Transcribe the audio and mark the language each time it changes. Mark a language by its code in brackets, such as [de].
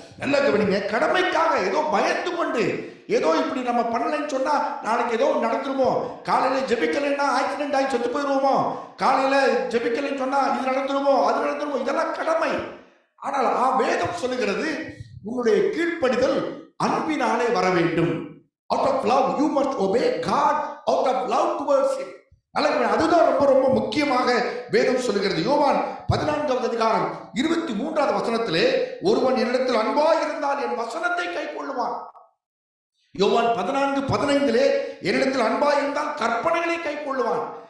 [ta] நல்லா கவனிங்க, கடமைக்காக ஏதோ பயந்து கொண்டு ஏதோ இப்படி நம்ம பண்ணலைன்னு சொன்னா நாளைக்கு ஏதோ நடந்துருமோ, காலையில ஜெபிக்கலைன்னா ஆக்சிடென்ட் ஆகி செத்து போயிடுவோமோ, காலையில ஜெபிக்கலைன்னு சொன்னா இது நடந்துருமோ அது நடந்துருமோ, இதெல்லாம் கடமை. ஆனால் வேதம் சொல்லுகிறது உன்னுடைய கீழ்ப்படிதல் அன்பினாலே வர வேண்டும். [en] Out of love you must obey God, out of love towards him. [ta] அதுதான் ரொம்ப ரொம்ப முக்கியமாக வேதம் சொல்லுகிறது. யோவான் 14வது அதிகாரம் 23வது வசனத்திலே, ஒருவன் என்னிடத்தில் அன்பாய் இருந்தால் என் வசனத்தை கைக்கொள்ளுவான். யோவான் 14:15 என்னிடத்தில் அன்பாய் இருந்தால் கற்பனைகளை கைக்கொள்ளுவான்.